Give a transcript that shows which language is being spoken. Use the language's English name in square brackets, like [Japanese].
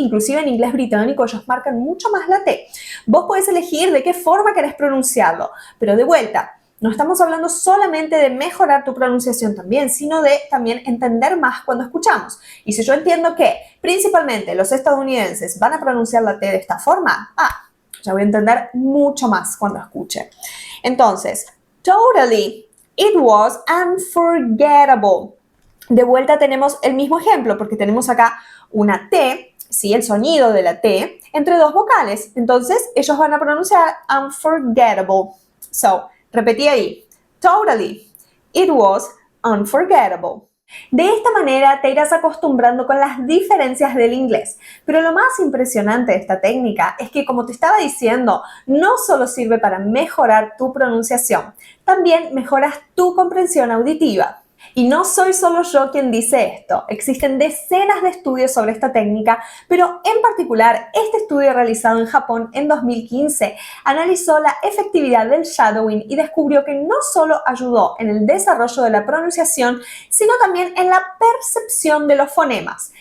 [Spanish] Inclusive en inglés británico ellos marcan mucho más la T. Vos podés elegir de qué forma querés pronunciarlo, pero de vuelta, No estamos hablando solamente de mejorar tu pronunciación también, sino de también entender más cuando escuchamos. Y si yo entiendo que principalmente los estadounidenses van a pronunciar la T de esta forma, ya voy a entender mucho más cuando escuche. [English] Entonces, totally, it was unforgettable. [Spanish] De vuelta tenemos el mismo ejemplo porque tenemos acá una T, ¿sí? El sonido de la T entre dos vocales. Entonces, ellos van a pronunciar unforgettable. So, repetí ahí. [English] Totally, it was unforgettable. [Spanish] De esta manera te irás acostumbrando con las diferencias del inglés. Pero lo más impresionante de esta técnica es que, como te estaba diciendo, no solo sirve para mejorar tu pronunciación, también mejoras tu comprensión auditiva. Y no soy solo yo quien dice esto, existen decenas de estudios sobre esta técnica, pero en particular este estudio realizado en Japón en 2015 analizó la efectividad del shadowing y descubrió que no solo ayudó en el desarrollo de la pronunciación, sino también en la percepción de los fonemas.